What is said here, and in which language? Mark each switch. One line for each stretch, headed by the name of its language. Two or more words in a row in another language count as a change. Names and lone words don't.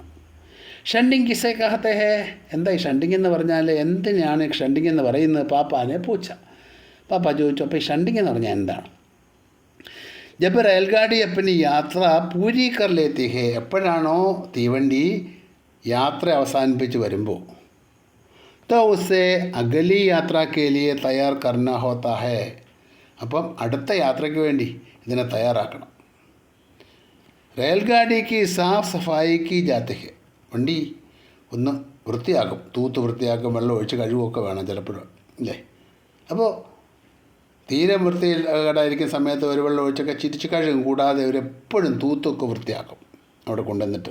Hindi: शंटिंग किसे कहते हैं,
Malayalam: എന്താ ഈ ഷണ്ടിങ് എന്ന് പറഞ്ഞാൽ എന്തിനാണ് ഷണ്ടിങ് എന്ന് പറയുന്നത്?
Hindi: पापा ने पूछा,
Malayalam: പാപ്പ ചോദിച്ചു, അപ്പോൾ ഈ ഷണ്ടിങ് എന്ന് പറഞ്ഞാൽ എന്താണ്?
Hindi: जब रेलगाड़ी अपनी यात्रा पूरी कर लेती है,
Malayalam: എപ്പോഴാണോ തീവണ്ടി യാത്ര അവസാനിപ്പിച്ച് വരുമ്പോൾ,
Hindi: तो उसे अगली यात्रा के लिए तैयार करना होता है,
Malayalam: അപ്പം അടുത്ത യാത്രയ്ക്ക് വേണ്ടി ഇതിനെ തയ്യാറാക്കണം.
Hindi: रेलगाड़ी की साफ़ सफ़ाई की जाती है,
Malayalam: വണ്ടി ഒന്ന് വൃത്തിയാക്കും, തൂത്ത് വൃത്തിയാക്കും, വെള്ളം ഒഴിച്ച് കഴുകുമൊക്കെ വേണം ചിലപ്പോഴും അല്ലേ. അപ്പോൾ തീരെ വൃത്തികേടായിരിക്കുന്ന സമയത്ത് ഒരു വെള്ളം ഒഴിച്ചൊക്കെ ചിരിച്ച് കഴുകും, കൂടാതെ അവരെപ്പോഴും തൂത്തൊക്കെ വൃത്തിയാക്കും അവിടെ കൊണ്ടുവന്നിട്ട്.